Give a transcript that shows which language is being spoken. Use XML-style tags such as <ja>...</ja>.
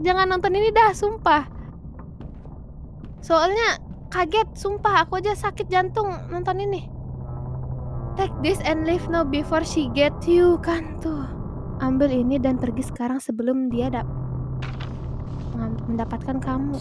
<id>Jangan nonton ini dah, sumpah. Soalnya kaget, sumpah. Aku aja sakit jantung nonton ini.</id> <en>Take this and leave now before she get you,</en> <id>kan tuh. Ambil ini dan pergi sekarang sebelum dia mendapatkan kamu.</id>